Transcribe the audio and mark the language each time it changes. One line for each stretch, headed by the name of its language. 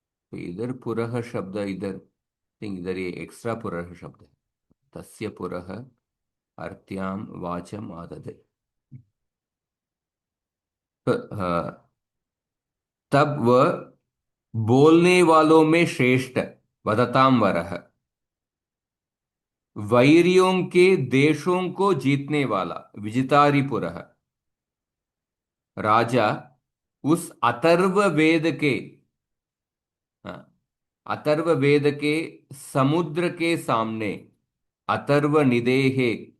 Hindi: तो इधर पुरः शब्द, इधर इधर ये एक्स्ट्रा पुरः शब्द है।
Sanskrit: तस्य पुरः अर्त्यां वाचम् आददे।
Hindi: तो, तब वह बोलने वालों में श्रेष्ठ वदताम वरह, वैरियों के देशों को जीतने वाला विजितारिपुरः राजा उस अथर्व वेद के, हाँ, अथर्व वेद के समुद्र के सामने अथर्व निदेहे,